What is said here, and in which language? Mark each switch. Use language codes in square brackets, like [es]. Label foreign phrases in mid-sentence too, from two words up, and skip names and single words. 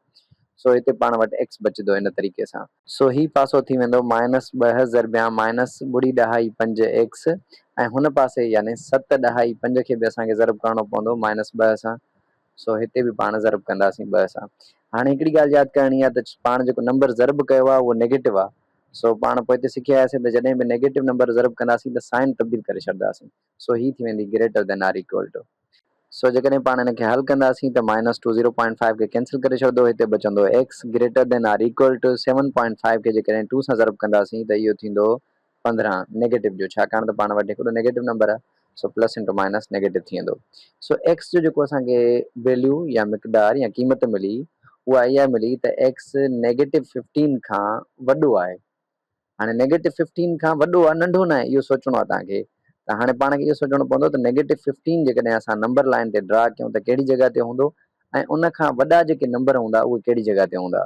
[sd] सो हिते पाण वटि एक्स बचंदो इन तरीक़े सां। सो ही पासो थी वेंदो -2 ज़रबिया -5 एक्स, ऐं हुन पासे यानी 7 ॾहाई 5 खे बि असांखे ज़रब करणो पवंदो -2 सां। सो हिते बि पाण ज़रब कंदासीं 2 सां। हाणे हिकिड़ी ॻाल्हि यादि करणी आहे त पाण जेको नंबर ज़रब कयो आहे उहो नेगेटिव आहे। सो पाण पोइ हिते सिखिया आयासीं त जॾहिं बि [en] negative number [sd] ज़रब कंदासीं त साइन तब्दील करे छॾींदासीं। सो ही थी वेंदी [en] greater than or equal to. [sd] सो जेकॾहिं पाण हिन खे हल कंदासीं त -2 0.5 खे कैंसिल करे छॾंदो, हिते बचंदो एक्स [en] greater than or equal to [sd] 7.5 खे जेकॾहिं 2 सां ज़रब कंदासीं त इहो थींदो 15 नेगेटिव जो, छाकाणि त पाण वटि हिकिड़ो नेगेटिव नंबर आहे। सो [en] plus into minus negative [sd] थी वेंदो। सो एक्स जो जेको असांखे वैल्यू या मिक़दार या क़ीमत मिली उहा इहा मिली त एक्स -15 खां वॾो आहे। हाणे -15 खां वॾो आहे, नंढो न आहे, इहो सोचणो आहे तव्हांखे। त हाणे पाण खे इहो सोचणो पवंदो त -15 जेकॾहिं असां [en] number line [sd] ते ड्रा कयूं त कहिड़ी जॻह ते हूंदो ऐं उन खां वॾा जेके नंबर हूंदा उहे कहिड़ी जॻह ते हूंदा।